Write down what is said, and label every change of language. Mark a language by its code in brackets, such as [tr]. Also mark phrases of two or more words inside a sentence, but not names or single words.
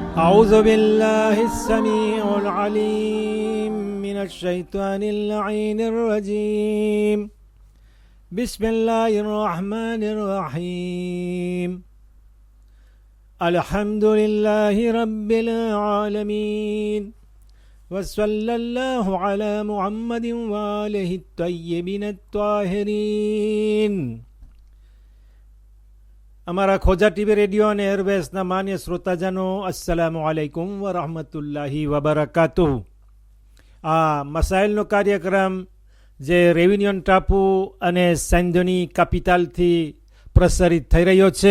[ar] أعوذ بالله السميع العليم من الشيطان اللعين الرجيم بسم الله الرحمن الرحيم الحمد لله رب العالمين وصلى الله على محمد وآله الطيبين الطاهرين. [gu] અમારા ખોજા ટીવી રેડિયો અને એરવેઝના માન્ય શ્રોતાજનો, [ar] السلام عليكم ورحمة الله وبركاته. [gu] આ મસાઇલનો કાર્યક્રમ જે રેવિન્યુન ટાપુ અને સેન્ડોની કેપિટલથી પ્રસારિત થઈ રહ્યો છે.